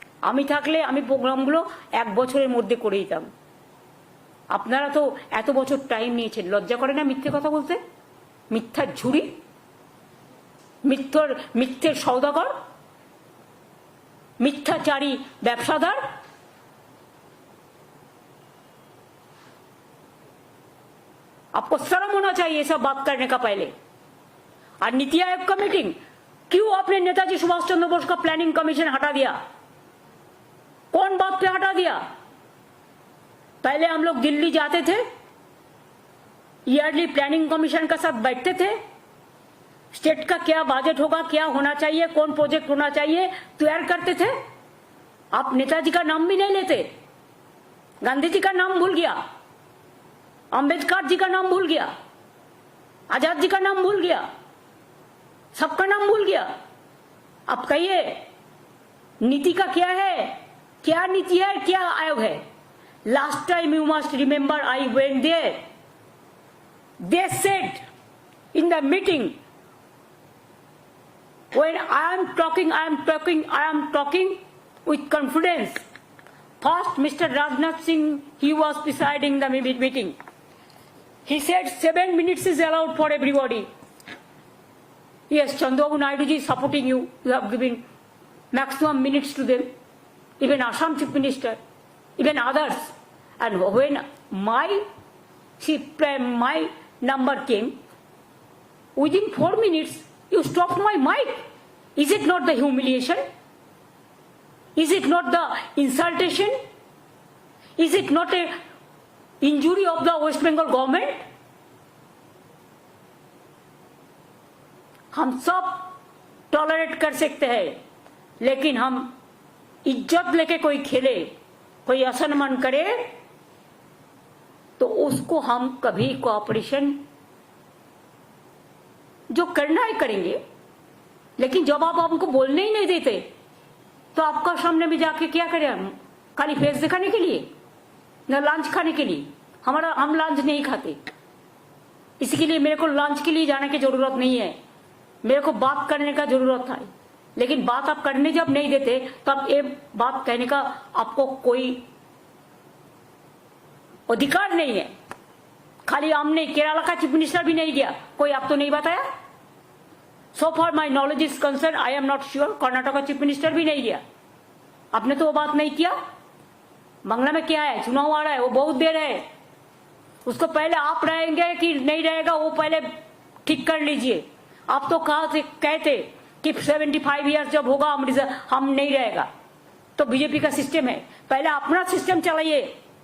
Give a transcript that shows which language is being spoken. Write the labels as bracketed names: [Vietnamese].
[Bangla] আমি থাকলে আমি প্রোগ্রামগুলো 1 বছরের মধ্যে করে দিতাম। আপনারা তো এত বছর টাইম নিয়েছেন, লজ্জা করে না মিথ্যে কথা বলতে? মিথ্যার ঝুড়ি, মিথ্যের সওদাগর, [Hindi] मिथ्याचारी व्यवसादार। आपको शर्म होना चाहिए सब बात करने का पहले। और नीति आयोग का मीटिंग, क्यों आपने नेताजी सुभाष चंद्र बोस का प्लानिंग कमीशन हटा दिया? कौन बात पे हटा दिया? पहले हम लोग दिल्ली जाते थे, ईयरली प्लानिंग कमीशन का साथ बैठते थे, स्टेट का क्या बजट होगा, क्या होना चाहिए, कौन प्रोजेक्ट होना चाहिए, तैयार करते थे। आप नेताजी का नाम भी नहीं लेते, गांधी जी का नाम भूल गया, अंबेडकर जी का नाम भूल गया, आजाद जी का नाम भूल गया, सबका नाम भूल गया। अब कहिए नीति का क्या है, क्या नीति है, क्या आयोग है? [English] Last time you must remember I went there, they said in the meeting, when I am talking with confidence. First, Mr. Rajnath Singh, he was presiding the meeting. He said 7 minutes is allowed for everybody. Yes, Chandrababu Naidu ji is supporting you. You have given maximum minutes to them. Even Assam Chief Minister, even others. And when my number came, within 4 minutes, you stopped my mic. Is it not the humiliation? Is it not the insultation? Is it not a injury of the West Bengal government? [Hindi] हम सब tolerate कर सकते हैं, लेकिन हम इज्जत लेके कोई खेले, कोई असम्मान करे, तो उसको हम कभी कोऑपरेशन जो करना है करेंगे। लेकिन जब आप हमको बोलने ही नहीं देते, तो आपका सामने में जाके क्या करें हम? खाली फेस दिखाने के लिए, न लंच खाने के लिए? हम लंच नहीं खाते, इसके लिए मेरे को लंच के लिए जाने की जरूरत नहीं है, मेरे को बात करने का जरूरत है। लेकिन बात आप करने जब नहीं देते, तो आप ये बात कहने का आपको कोई अधिकार नहीं है। खाली हमने केरला का चीफ मिनिस्टर भी नहीं दिया, कोई आप तो नहीं बताया। [English] So far my knowledge is concerned, I am not sure, [Hindi] Karnataka का चीफ मिनिस्टर भी नहीं दिया। आपने तो वो बात नहीं किया। बांग्ला में क्या है, चुनाव आ रहा है, वो बहुत देर है, उसको पहले आप रहेंगे कि नहीं रहेगा वो पहले ठीक कर लीजिए। आप तो कहते कि 75 ईयर्स जब होगा हम नहीं रहेगा, तो बीजेपी का सिस्टम है, पहले अपना सिस्टम चलाइए।